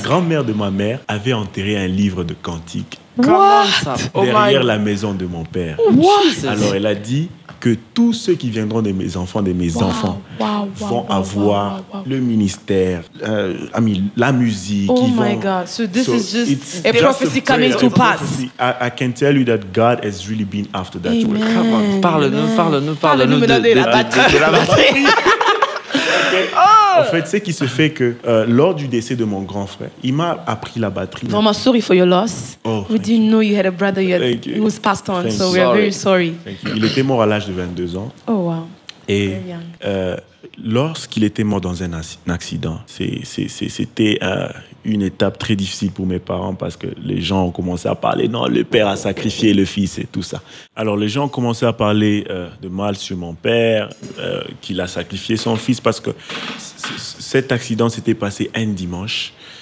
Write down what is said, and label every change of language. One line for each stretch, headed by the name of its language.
French: La grand-mère de ma mère avait enterré un livre de cantiques derrière la maison de mon père.
English: What?
French: Alors elle a dit que tous ceux qui viendront de mes enfants, vont avoir le ministère, la musique.
English: Oh my God! So this is just a prophecy coming to pass. I can tell you that God has really been after that work.
French: Parle-nous de la batterie. En fait, c'est qui se fait que lors du décès de mon grand frère, il m'a appris la batterie.
English: Vraiment sorry for your loss. We didn't know you had a brother yet. He was passed on, so we are very sorry.
French: Il était mort à l'âge de 22 ans.
English: Oh wow.
French: Et lorsqu'il était mort dans un accident, c'était une étape très difficile pour mes parents parce que les gens ont commencé à parler, non, le père a sacrifié le fils et tout ça. Alors les gens ont commencé à parler de mal sur mon père, qu'il a sacrifié son fils parce que cet accident s'était passé un dimanche.